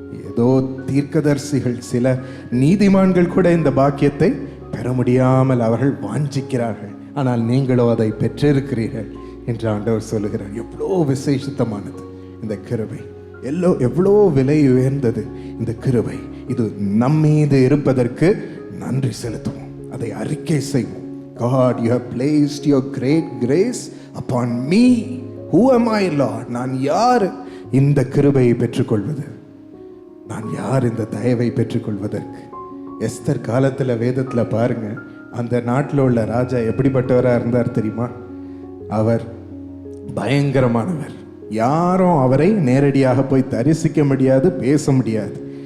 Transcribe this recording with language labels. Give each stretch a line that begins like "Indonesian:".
Tamil: ஏதோ தீர்க்கதரிசிகள், சில நீதிமான்கள் கூட இந்த பாக்கியத்தை பெற முடியாமல் அவர்கள் வாஞ்சிக்கிறார்கள், ஆனால் நீங்களோ அதை பெற்றிருக்கிறீர்கள் என்று ஆண்டவர் சொல்லுகிறார். எவ்வளோ விசேஷித்தமானது இந்த கிருபை, எவ்வளோ விலை உயர்ந்தது இந்த கிருபை. இது நம்மீது இருப்பதற்கு நன்றி செலுத்துவோம், அதை அறிக்கை செய்வோம்.
English: God, you have placed your great grace upon me. Who am I, Lord?
Tamil: நான் யார் இந்த கிருபையை பெற்றுக்கொள்வது? நான் யார் இந்த தயவை பெற்றுக்கொள்வதற்கு? எஸ்தர் காலத்தில் வேதத்தில் பாருங்க, அந்த நாட்டில் உள்ள ராஜா எப்படிப்பட்டவராக இருந்தார் தெரியுமா? அவர் பயங்கரமானவர். யாரும் அவரை நேரடியாக போய் தரிசிக்க முடியாது, பேச முடியாது.